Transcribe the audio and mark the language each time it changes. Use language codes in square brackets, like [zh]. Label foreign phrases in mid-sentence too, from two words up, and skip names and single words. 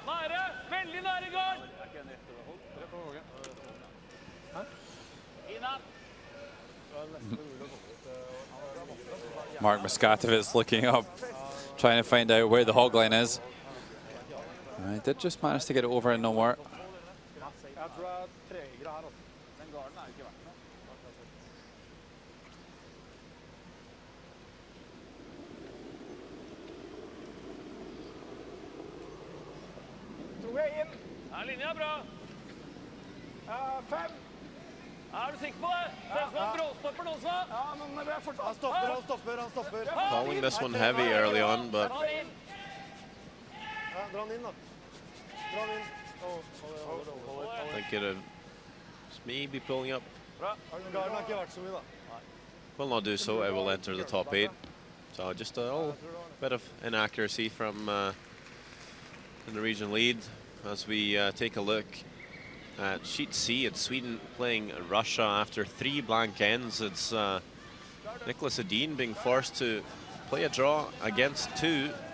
[en] Mark Muskatovitz looking up, trying to find out where the hog line is. I did just manage to get it over and no more. [no] Linja bra. 5. Er du sikker på det? Ser ut som han bråstopper nå, så. Ja, men han stopper. [en] Calling this one heavy early on, but [no] Dra han inn, da. [en] I think it maybe pulling up. [no] Bra. Garden har ikke vært så mye, da. [en] Will not do so. It will enter the top 8. So just a little bit of inaccuracy from the Norwegian lead as we take a look at Sheet C. It's Sweden playing Russia after 3 blank ends. It's Nicholas Edin being forced to play a draw against 2.